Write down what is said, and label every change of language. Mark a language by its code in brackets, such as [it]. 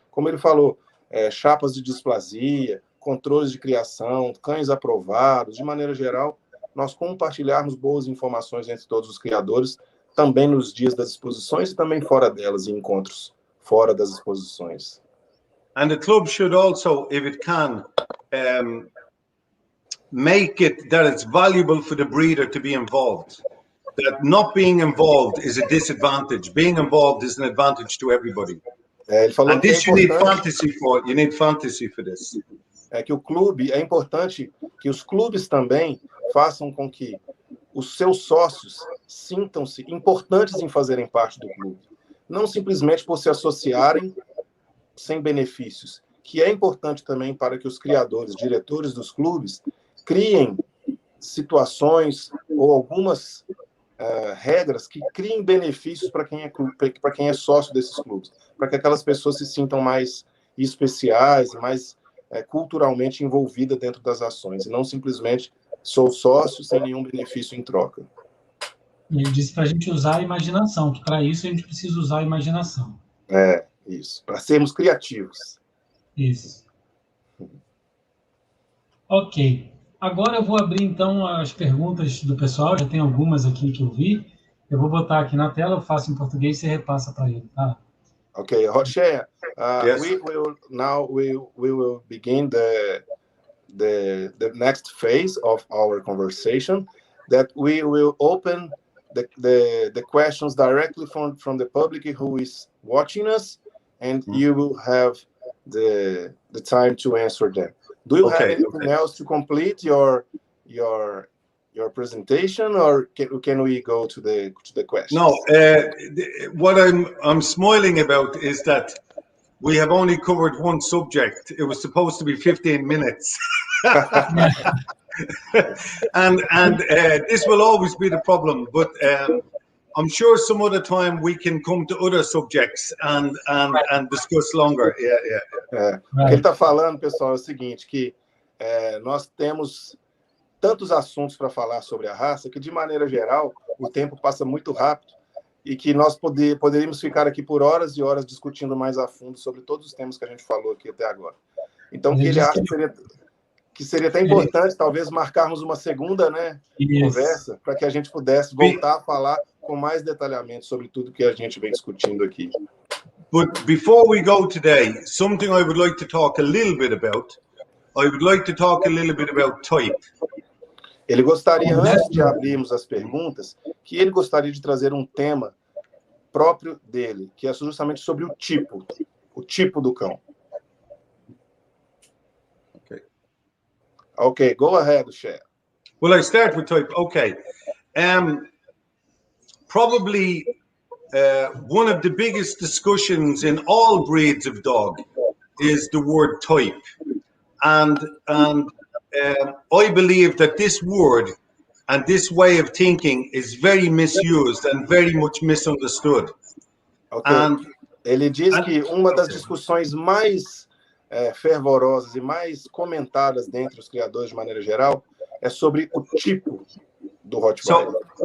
[pt] Como ele falou, chapas de displasia, controles de criação, cães aprovados, de maneira geral, nós compartilharmos boas informações entre todos os criadores, também nos dias das exposições e também fora delas, em encontros fora das exposições. [en] And the club should also, if it can, make it that it's valuable for the breeder to be involved. That not being involved is a disadvantage. Being involved is an advantage to everybody. [pt] Ele falou [en] and this you need fantasy for. You need fantasy for this. [pt] Que o clube, é importante que os clubes também façam com que os seus sócios sintam-se importantes em fazerem parte do clube. Não simplesmente por se associarem sem benefícios, que é importante também para que os criadores, diretores dos clubes, criem situações ou algumas regras que criem benefícios para quem é sócio desses clubes, para que aquelas pessoas se sintam mais especiais, mais culturalmente envolvidas dentro das ações, e não simplesmente sou sócio sem nenhum benefício em troca. Ele disse para a gente usar a imaginação, que para isso a gente precisa usar a imaginação. Isso, para sermos criativos. Isso. Ok. Agora eu vou abrir, então, as perguntas do pessoal. Já tem algumas aqui que eu vi. Eu vou botar aqui na tela, eu faço em português e você repassa para ele, tá? [en] Okay, Oshea, Yes. we will begin the next phase of our conversation, that we will open the questions directly from the public who is watching us, and you will have the time to answer them. Do you have anything else to complete your presentation, or can we go to the questions? No, what I'm smiling about is that we have only covered one subject. It was supposed to be 15 minutes. and this will always be the problem, but I'm sure some other time we can come to other subjects and discuss longer. [pt] O que ele está falando, pessoal, é o seguinte, que nós temos tantos assuntos para falar sobre a raça que, de maneira geral, o tempo passa muito rápido e que nós poderíamos ficar aqui por horas e horas discutindo mais a fundo sobre todos os temas que a gente falou aqui até agora. Então, que ele acha que seria até importante, talvez, marcarmos uma segunda, né, conversa, para que a gente pudesse voltar a falar com mais detalhamento sobre tudo que a gente vem discutindo aqui. [en] But before we go today, something I would like to talk a little bit about. I would like to talk a little bit about type. [pt] Ele gostaria, antes de abrirmos as perguntas, que ele gostaria de trazer um tema próprio dele, que é justamente sobre o tipo do cão. [en] Okay, go ahead, Oshea. Well, I start with type. Okay. Probably one of the biggest discussions in all breeds of dog is the word type. And I believe that this word and this way of thinking is very misused and very much misunderstood. Okay. [pt] Ele diz que uma das discussões mais fervorosas e mais comentadas dentre os criadores de maneira geral é sobre o tipo do Rottweiler.